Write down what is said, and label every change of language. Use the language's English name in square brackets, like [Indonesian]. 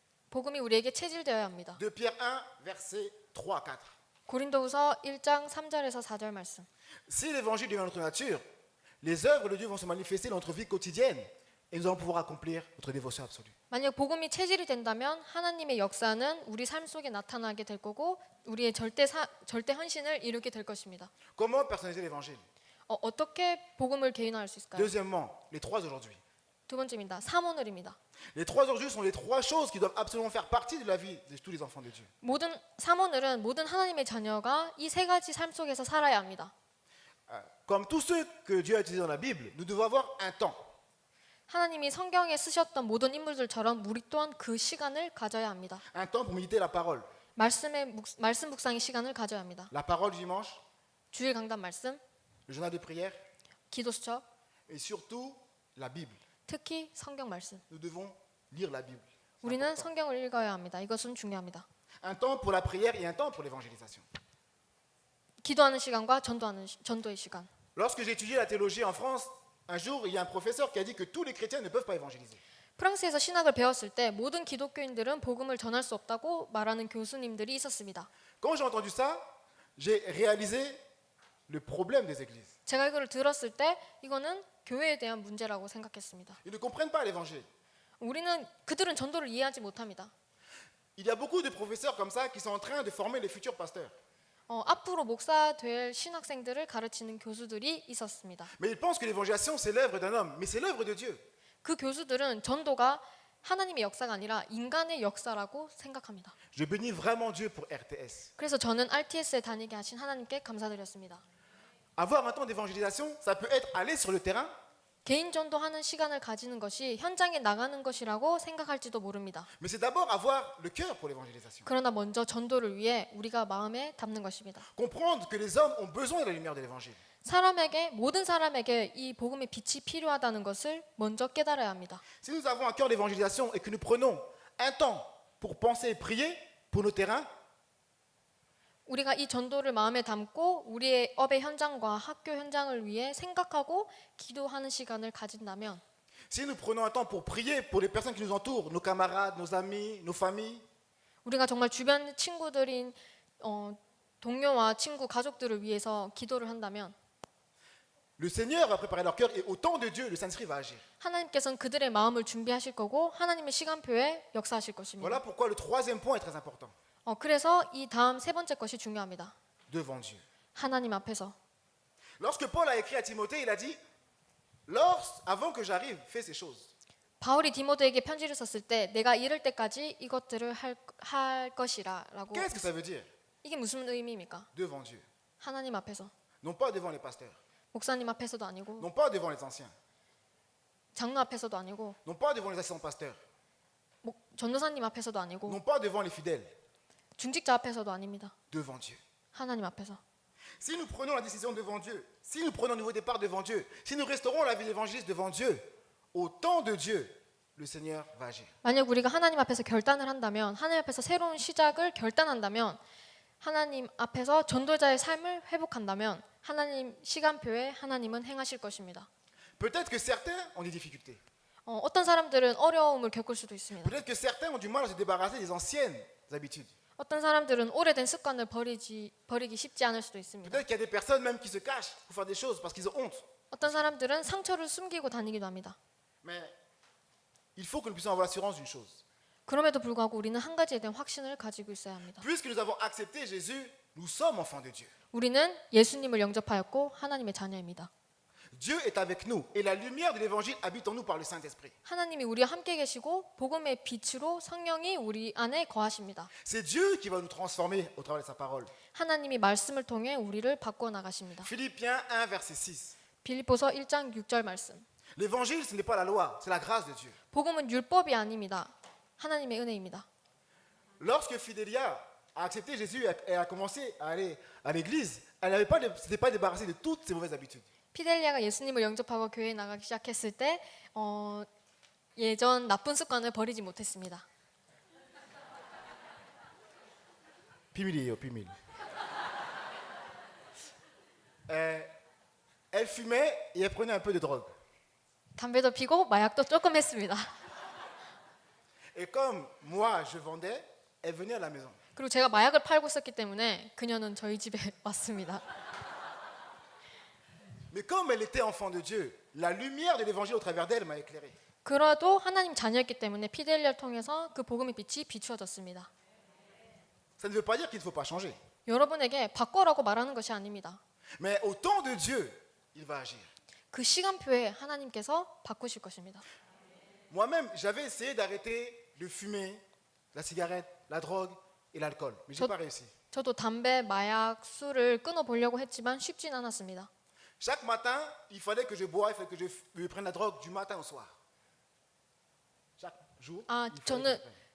[Korean] 복음이 우리에게 체질되어야 합니다. [French] De Pierre 1, verset 3 à 4. [Korean] 고린도후서 1장 3절에서 4절 말씀. [French] Si l'évangile devient notre nature, les œuvres de Dieu vont se manifester dans notre vie quotidienne et nous allons pouvoir accomplir notre dévotion absolue. [Korean] 만약 복음이 체질이 된다면 하나님의 역사는 우리 삶 속에 나타나게 될 거고 우리의 절대 헌신을 이루게 될 것입니다. [French] Comment personnaliser l'évangile? [Korean] 어떻게 복음을 개인화할 수 있을까요? [French] Deuxièmement, les trois aujourd'hui. [Korean] 두 번째입니다. 사모늘입니다. [French] Les trois aujourd'hui sont les trois choses qui doivent absolument faire partie de la vie de tous les enfants de Dieu. [Korean] 모든 사모늘은 모든 하나님의 자녀가 이 세 가지 삶 속에서 살아야 합니다. [French] Comme tous ceux que Dieu a utilisés dans la Bible, nous devons avoir un temps. [Korean] 하나님이 성경에 쓰셨던 모든 인물들처럼 우리 또한 그 시간을 가져야 합니다. [French] Un temps pour méditer la parole. [Korean] 말씀 묵상의 시간을 가져야 합니다. [French] La parole du dimanche, [Korean] 주일 강단 말씀, [French] le journal de prière [Korean] 기도 수첩, [French] et surtout la Bible. [Korean] 특히 성경 말씀. [French] Nous devons lire la Bible. C'est [Korean] 우리는 [French] important. [Korean] 성경을 읽어야 합니다. 이것은 중요합니다. [French] Un temps pour la prière et un temps pour l'évangélisation. [Korean] 기도하는 시간과 전도의 시간. [French] Lorsque j'ai étudié la théologie en France, un jour, il y a un professeur qui a dit que tous les chrétiens ne peuvent pas évangéliser. [Korean] 프랑스에서 신학을 배웠을 때 모든 기독교인들은 복음을 전할 수 없다고 말하는 교수님들이 있었습니다. [French] Quand j'ai entendu ça, j'ai réalisé le problème des églises. [Korean] 제가 이걸 들었을 때 이거는 교회에 대한 문제라고 생각했습니다. [French] Ils ne comprennent pas l'évangile. [Korean] 그들은 전도를 이해하지 못합니다. [French] Il y a beaucoup de professeurs comme ça qui sont en train de former les futurs pasteurs. [Korean] 앞으로 목사 될 신학생들을 가르치는 교수들이 있었습니다. [French] Mais ils pensent que l'évangélisation, c'est l'œuvre d'un homme, mais c'est l'œuvre de Dieu. [Korean] 그 교수들은 전도가 하나님의 역사가 아니라 인간의 역사라고 생각합니다. [French] Je bénis vraiment Dieu pour RTS. [Korean] 그래서 저는 RTS에 다니게 하신 하나님께 감사드렸습니다. [French] Avoir un temps d'évangélisation, ça peut être aller sur le terrain, [Korean] 개인 전도하는 시간을 가지는 것이 현장에 나가는 것이라고 생각할지도 모릅니다. [French] mais c'est d'abord avoir le cœur pour l'évangélisation. [Korean] 그러나 먼저 전도를 위해 우리가 마음에 담는 것입니다. [French] Comprendre que les hommes ont besoin de la lumière de l'évangile. [Korean] 모든 사람에게 이 복음의 빛이 필요하다는 것을 먼저 깨달아야 합니다. [French] Si nous avons un cœur d'évangélisation et que nous prenons un temps pour penser et prier pour nos terrains, [Korean] 우리가 이 전도를 마음에 담고 우리의 업의 현장과 학교 현장을 위해 생각하고 기도하는 시간을 가진다면, [French] si nous prenons un temps pour prier pour les personnes qui nous entourent, nos camarades, nos amis, nos familles, [Korean] 우리가 정말 주변 친구들인 동료와 친구, 가족들을 위해서 기도를 한다면 [French] le Seigneur va préparer leur cœur et au temps de Dieu, le Saint-Esprit va agir. [Korean] 하나님께서는 그들의 마음을 준비하실 거고 하나님의 시간표에 역사하실 것입니다. [French] Voilà pourquoi le troisième point est très important. [Korean] 그래서 이 다음 세 번째 것이 중요합니다. [French] Devant Dieu. [Korean] 하나님 앞에서. [French] Lorsque Paul a écrit à Timothée, il a dit, avant que j'arrive, fais ces choses. [Korean] 바울이 디모데에게 편지를 썼을 때 내가 이럴 때까지 이것들을 할 것이라라고. [French] Qu'est-ce que ça veut dire? [Korean] 이게 무슨 의미입니까? [French] Devant Dieu. [Korean] 하나님 앞에서. [French] Non pas devant les pasteurs, [Korean] 목사님 앞에서도 아니고 [French] non pas devant les anciens, [Korean] 장로 앞에서도 아니고 [French] non pas devant les assistants pasteurs, [Korean] 전도사님 앞에서도 아니고 [French] non pas devant les fidèles, [Korean] 중직자 앞에서도 아닙니다. [French] devant Dieu. [Korean] 하나님 앞에서. [French] Si nous prenons la décision devant Dieu, si nous prenons un nouveau départ devant Dieu, si nous restaurons la vie d'évangéliste devant Dieu, au temps de Dieu, le Seigneur va agir. [Korean] 만약 우리가 하나님 앞에서 결단을 한다면, 하나님 앞에서 새로운 시작을 결단한다면, 하나님 앞에서 전도자의 삶을 회복한다면 하나님 시간표에 하나님은 행하실 것입니다. [French] Peut-être que certains ont des difficultés. [Korean] 어떤 사람들은 어려움을 겪을 수도 있습니다. [French] Peut-être que certains ont du mal à se débarrasser des anciennes habitudes. [Korean] 어떤 사람들은 오래된 습관을 버리기 쉽지 않을 수도 있습니다. [French] Peut-être qu'il y a des personnes même qui se cachent pour faire des choses parce qu'ils ont honte. [Korean] 어떤 사람들은 상처를 숨기고 다니기도 합니다. [French] Mais il faut que nous puissions avoir l'assurance d'une chose. [Korean] 그럼에도 불구하고 우리는 한 가지에 대한 확신을 가지고 있어야 합니다. [French] Puisque nous avons accepté Jésus, nous sommes enfants de Dieu. [Korean] 우리는 예수님을 영접하였고 하나님의 자녀입니다. [French] Dieu est avec nous et la lumière de l'évangile habite en nous par le Saint-Esprit. [Korean] 하나님이 우리와 함께 계시고 복음의 빛으로 성령이 우리 안에 거하십니다. [French] C'est Dieu qui va nous transformer au travers de sa parole. [Korean] 하나님이 말씀을 통해 우리를 바꿔 나가십니다. [French] Philippiens 1, verset 6. [Korean] 빌립보서 1장 6절 말씀. [French] L'évangile, ce n'est pas la loi, c'est la grâce de Dieu. [Korean] 복음은 율법이 아닙니다. 하나님의 은혜입니다. [French] Lorsque Fidélia a accepté Jésus et a commencé à aller à l'église, elle ne s'était pas débarrassée de toutes ses mauvaises habitudes. [Korean] 피델리아가 예수님을 영접하고 교회에 나가기 시작했을 때 예전 나쁜 습관을 버리지 못했습니다. 비밀이에요, 비밀. [French] Elle fumait et elle prenait un peu de drogue. [Korean] 담배도 피고 마약도 조금 했습니다. [French] Et comme moi, je vendais, elle venait à la maison. [Korean] 그리고 제가 마약을 팔고 있었기 때문에 그녀는 저희 집에 왔습니다. [French] Mais comme elle était enfant de Dieu, la lumière de l'évangile au travers d'elle m'a éclairé. [Korean] 그래도 하나님 자녀였기 때문에 피델리아를 통해서 그 복음의 빛이 비추어졌습니다. [French] Ça ne veut pas dire qu'il ne faut pas changer. [Korean] 여러분에게 바꿔라고 말하는 것이 아닙니다. [French] Mais au temps de Dieu, il va agir. [Korean] 그 시간표에 하나님께서 바꾸실 것입니다. [French] Moi-même, j'avais essayé d'arrêter de fumer, la cigarette, la drogue et l'alcool, mais je n'ai pas réussi. [Korean] 저도 담배, 마약, 술을 끊어보려고 했지만 쉽진 않았습니다. [French] Chaque matin, il fallait que je boive, il fallait que je prenne la drogue du matin au soir. Chaque jour. 아, il fallait que je prenne.